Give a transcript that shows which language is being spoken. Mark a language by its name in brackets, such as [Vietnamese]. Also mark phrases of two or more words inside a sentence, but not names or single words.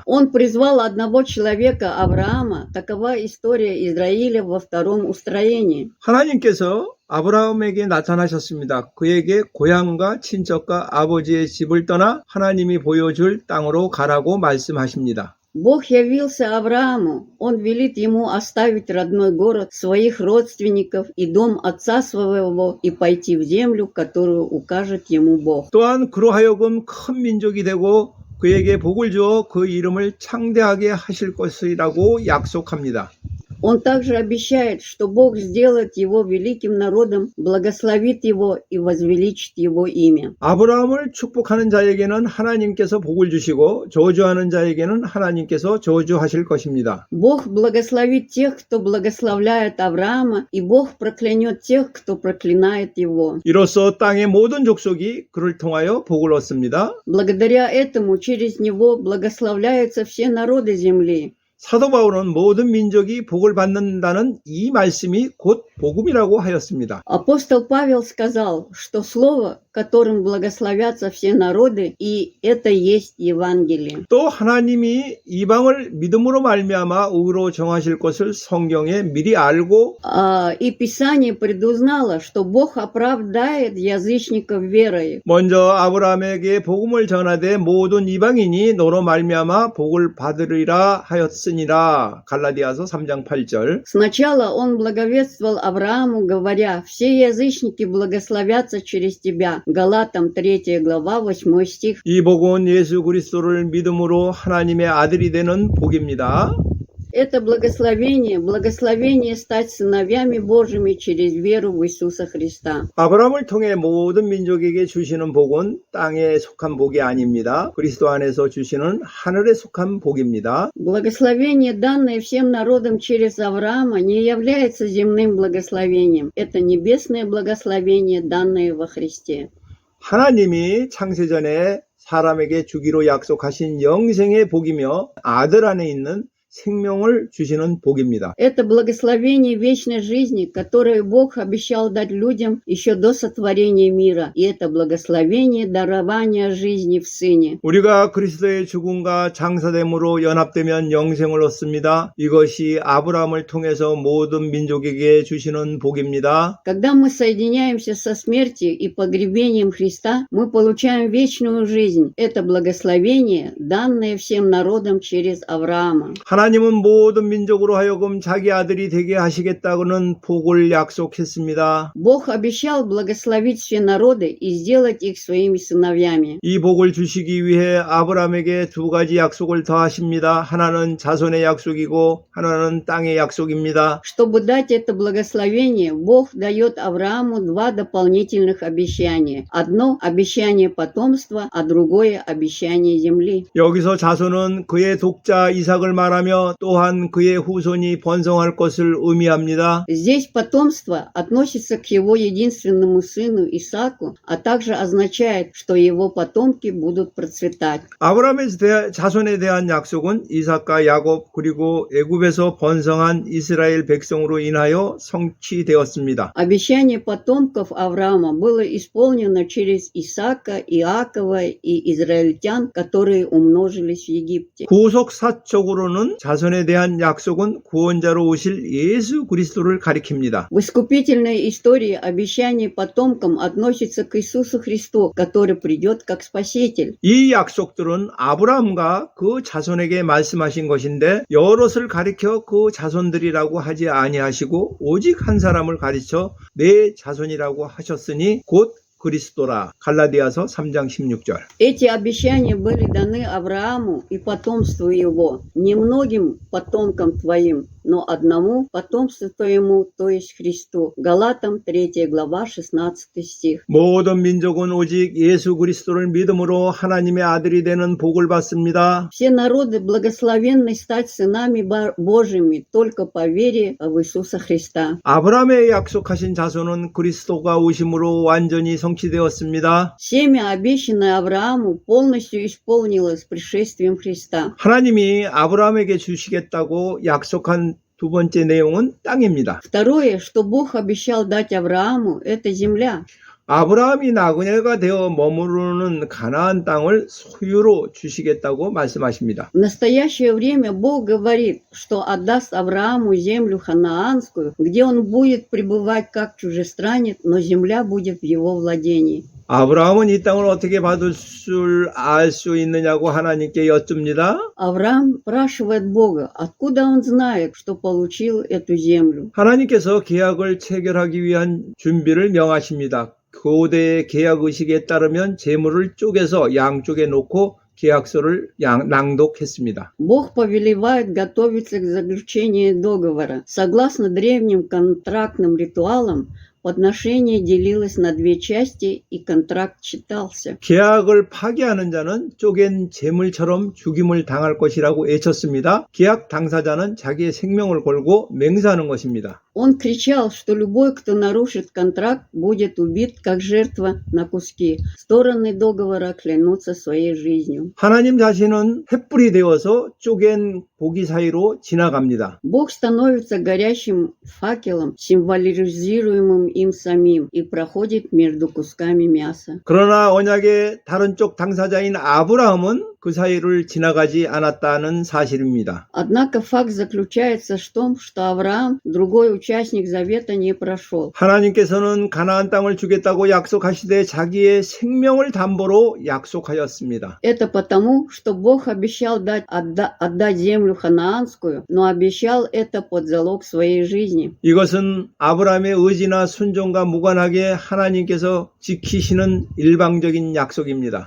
[Russian] Он призвал одного человека, Авраама. Такова история Израиля во втором устроении. [Korean] 하나님께서 아브라함에게 나타나셨습니다. 그에게 고향과 친척과 아버지의 집을 떠나 하나님이 보여줄 땅으로 가라고 말씀하십니다. [Russian] Бог явился Аврааму. Он велит ему оставить родной город, своих родственников и дом отца своего и пойти в землю, которую укажет ему Бог. [Korean] 또한 그로 하여금 큰 민족이 되고 그에게 복을 주어 그 이름을 창대하게 하실 것이라고 약속합니다. [Russian] Он также обещает, что Бог сделает его великим народом, благословит его и возвеличит его имя. [Korean] 아브라함을 축복하는 자에게는 하나님께서 복을 주시고 저주하는 자에게는 하나님께서 저주하실 것입니다. [Russian] Бог благословит тех, кто благословляет Авраама, и Бог проклянет тех, кто проклинает его. [Korean] 이로써 땅의 모든 족속이 그를 통하여 복을 얻습니다. [Russian] Благодаря этому через него благословляются все народы земли. [Korean] 사도 바울은 모든 민족이 복을 받는다는 이 말씀이 곧 복음이라고 하였습니다. [Russian] Апостол Павел сказал, что слово, которым благословятся все народы, и это есть Евангелие. [Korean] 또 하나님이 이방을 믿음으로 말미암아 의로 정하실 것을 성경에 미리 알고 [Russian] И Писание предузнало, что Бог оправдает язычников верой. [Korean] 먼저 아브라함에게 복음을 전하되 모든 이방인이 너로 말미암아 복을 받으리라 하였으니라. 갈라디아서 3장 8절. [Russian] Сначала он благовествовал Аврааму, говоря, все язычники благословятся через тебя. Галатам 3 глава 8 стих. [Korean] 이 복은 예수 그리스도를 믿음으로 하나님의 아들이 되는 복입니다. [Russian] Это благословение стать сыновьями Божьими через веру в Иисуса Христа. [Korean] 아브라함을 통해 모든 민족에게 주시는 복은 땅에 속한 복이 아닙니다. 그리스도 안에서 주시는 하늘에 속한 복입니다. [Russian] Благословение, данное всем народам через Авраама, не является земным благословением. Это небесное благословение, данное во Христе. [Korean] 하나님이 창세전에 사람에게 주기로 약속하신 영생의 복이며 아들 안에 있는 생명을 주시는 복입니다. [Russian] Это благословение вечной жизни, которое Бог обещал дать людям еще до сотворения мира. И это благословение дарования жизни в Сыне. [Korean] 우리가 그리스도의 죽음과 장사됨으로 연합되면 영생을 얻습니다. 이것이 아브라함을 통해서 모든 민족에게 주시는 복입니다. [Russian] Когда мы соединяемся со смертью и погребением Христа, мы получаем вечную жизнь. Это благословение, данное всем народам через Авраама. [Korean] 하나님은 모든 민족으로 하여금 자기 아들이 되게 하시겠다고는 복을 약속했습니다. [Russian] Бог обещал благословить все народы и сделать их своими сыновьями. [Korean] 이 복을 주시기 위해 아브라함에게 두 가지 약속을 더하십니다. 하나는 자손의 약속이고 하나는 땅의 약속입니다. [Russian] Чтобы дать это благословение, Бог дает Аврааму два дополнительных обещания. Одно обещание потомства, а другое обещание земли. [Korean] 여기서 자손은 그의 독자 이삭을 말하며 또한 그의 후손이 번성할 것을 의미합니다. [Russian] Здесь потомство относится к его единственному сыну Исааку, а также означает, что его потомки будут процветать. [Korean] 아브라함의 자손에 대한 약속은 이삭과 야곱 그리고 애굽에서 번성한 이스라엘 백성으로 인하여 성취되었습니다. [Russian] Обещание потомков Авраама было исполнено через Исаака, Иакова и израильтян, которые умножились в Египте. [Korean] 구속사적으로는 자손에 대한 약속은 구원자로 오실 예수 그리스도를 가리킵니다. [Russian] В искупительной истории обещание потомкам относится к Иисусу Христу, который придет как Спаситель. [Korean] 이 약속들은 아브라함과 그 자손에게 말씀하신 것인데 여럿을 가리켜 그 자손들이라고 하지 아니하시고 오직 한 사람을 가리쳐 내 자손이라고 하셨으니 곧 그리스도라. 갈라디아서 3장 16절. [Russian] Эти обещания были даны Аврааму и потомству его, не многим потомкам твоим, но одному потомству твоему, то есть Христу. Галатам 3 глава 16 стих. [Korean] 모든 민족은 오직 예수 그리스도를 믿음으로 하나님의 아들이 되는 복을 받습니다. [Russian] Все народы благословенны стать сынами Божьими только по вере в Иисуса Христа. [Korean] 아브라함의 약속하신 자손은 그리스도가 오심으로 완전히 성취되었습니다. [Russian] Семя, обещанное Аврааму, полностью исполнилось пришествием Христа. [Korean] 하나님이 아브라함에게 주시겠다고 약속한 두 번째 내용은 땅입니다. [Russian] Второе, что Бог обещал дать Аврааму, это земля. [Korean] 아브라함이 나그네가 되어 머무르는 가나안 땅을 소유로 주시겠다고 말씀하십니다. [Russian] В настоящее время Бог говорит, что отдаст Аврааму землю ханаанскую, где он будет пребывать как чужестранец, но земля будет в его владении. [Korean] 아브라함은 이 땅을 어떻게 받을 줄 알 수 있느냐고 하나님께 여쭙니다. [Russian] Авраам спрашивает Бога, откуда он знает, что получил эту землю. [Korean] 하나님께서 계약을 체결하기 위한 준비를 명하십니다. 고대의 계약 의식에 따르면 재물을 쪼개서 양쪽에 놓고 계약서를 낭독했습니다. [Russian] Бог повелевает готовиться к заключению договора. Согласно древним контрактным ритуалам, подношение делилось на две части, и контракт читался. [Korean] 계약을 파기하는 자는 쪼갠 재물처럼 죽임을 당할 것이라고 외쳤습니다. 계약 당사자는 자기의 생명을 걸고 맹세하는 것입니다. [Russian] Он кричал, что любой, кто нарушит контракт, будет убит как жертва на куски. Стороны договора клянутся своей жизнью. [Korean] 하나님 자신은 횃불이 되어서 쪼갠 고기 사이로 지나갑니다. [Russian] Бог становится горящим факелом, символизируемым им самим, и проходит между кусками мяса. [Korean] 그러나 언약의 다른 쪽 당사자인 아브라함은 그 사이를 지나가지 않았다는 사실입니다. [Russian] Однако факт заключается в том, что Авраам, другой участник завета, не прошел. [Korean] 하나님께서는 가나안 땅을 주겠다고 약속하시되 자기의 생명을 담보로 약속하였습니다. [Russian] Это потому, что Бог обещал отдать землю ханаанскую, но обещал это под залог своей жизни. [Korean] 이것은 아브라함의 의지나 순종과 무관하게 하나님께서 지키시는 일방적인 약속입니다.